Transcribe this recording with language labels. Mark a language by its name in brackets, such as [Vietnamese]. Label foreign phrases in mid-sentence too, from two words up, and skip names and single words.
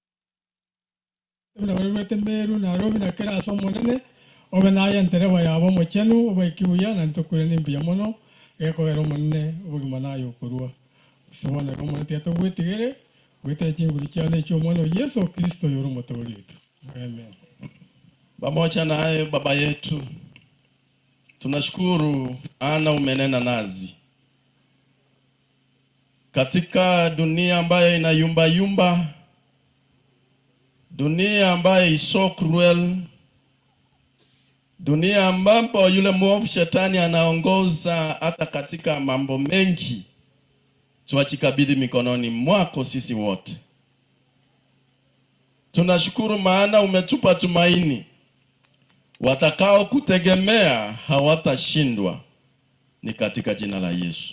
[Gusii] na wete meru na robi na kera so monene obe na ya ntereba yabo mochenu obe kibuya na ntokure nimbi yamono eko ero monene obe mana yo kurua sibona ko monte to gwetigere Gwete chinguli chane chomwana Yesu Kristo yoro motoli wetu. [Swahili] Amen. Pamoja na hayo Baba yetu, tunashukuru ana umenena nazi katika dunia ambayo inayumba yumba, dunia ambayo [English] is so cruel, [Swahili] dunia ambapo yule mwovu shetani anaongoza hata katika mambo mengi. Tuachikabidhi mikononi mwako sisi wote. Tunashukuru maana umetupa tumaini. Watakao kutegemea hawatashindwa, ni katika jina la Yesu.